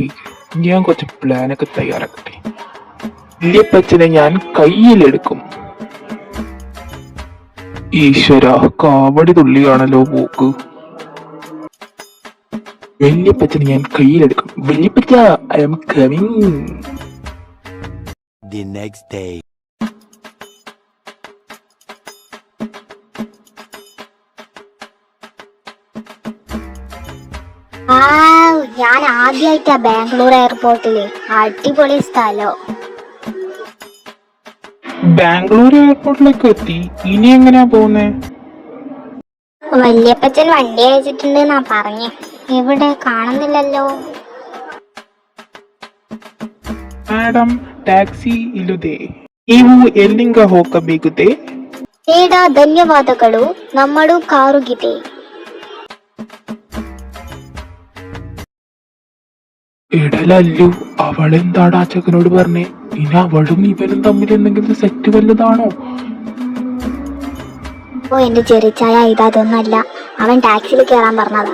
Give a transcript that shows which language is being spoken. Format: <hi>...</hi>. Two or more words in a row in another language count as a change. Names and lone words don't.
<ml>ഞാൻ കുറച്ച് പ്ലാനൊക്കെ തയ്യാറാക്കട്ടെ. വല്യപ്പച്ചനെ ഞാൻ കയ്യിലെടുക്കും. ഈശ്വര, കാവടി തുള്ളിയാണല്ലോ പോക്ക്. വല്യപ്പച്ചനെ ഞാൻ കയ്യിലെടുക്കും. വല്യപ്പച്ച,</ml> <en>I am coming. The next day.</en> <ml>ഞാൻ ആദ്യമായിട്ടാ ബാംഗ്ലൂർ എയർപോർട്ടില്. അടിപൊളി സ്ഥലോ. ബാംഗ്ലൂർ എയർപോർട്ടിലേക്ക് എത്തി. ഇനി എങ്ങനെയാ പോകുന്നേ? വല്യപ്പച്ചൻ വണ്ടി അയച്ചിട്ടുണ്ടെന്നാ പറഞ്ഞേ. എവിടെ കാണുന്നില്ലല്ലോ. മാഡം,</ml> <kn>ಟ್ಯಾಕ್ಸಿ ಇಲ್ಲದೆ ನೀವು ಎಲ್ಲಿಂದ ಹೋಗಬೇಕಿದೆ? ಬೇಡ ಧನ್ಯವಾದಗಳು, ನಮ್ಮಡು ಕಾರುಗಿದೆ.</kn> <ml>ഇടലല്ലു, അവളെന്താടാ ചെക്കനോട് പറഞ്ഞേ? ഇനി അവളും ഇവനും തമ്മിൽ എന്തെങ്കിലും സെറ്റ് വല്ലതാണോ? ഓ എന്റെ ചെറിച്ചായ, ഇതൊന്നല്ല. അവൻ ടാക്സിയിൽ കയറാൻ പറഞ്ഞതാ.</ml>